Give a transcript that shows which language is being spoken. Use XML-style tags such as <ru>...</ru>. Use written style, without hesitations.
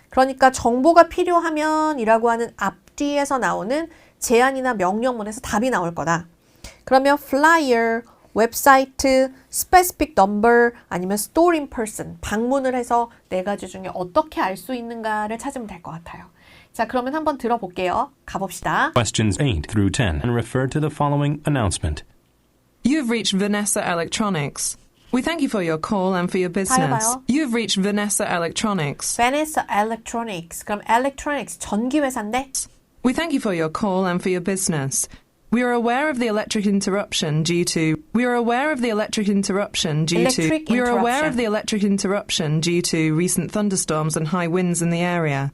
<ko>그러니까 정보가 필요하면 이라고 하는 앞뒤에서 나오는 제안이나 명령문에서 답이 나올 거다. 그러면 flyer, 웹사이트, specific number 아니면 store in person 방문을 해서 네 가지 중에 어떻게 알 수 있는가를 찾으면 될 것 같아요. 자, 그러면 한번 들어볼게요. 가봅시다.</ko> <en>Questions 8 through 10 and refer to the following announcement. You have reached Vanessa Electronics. We thank you for your call and for your business.</en> <ko>봐요.</ko> <en>You have reached Vanessa Electronics. Vanessa Electronics.</en> <ko>그럼 electronics 전기 회사인데</ko> <en>We thank you for your call and for your business. We are aware of the electric interruption due to recent thunderstorms and high winds in the area.</en>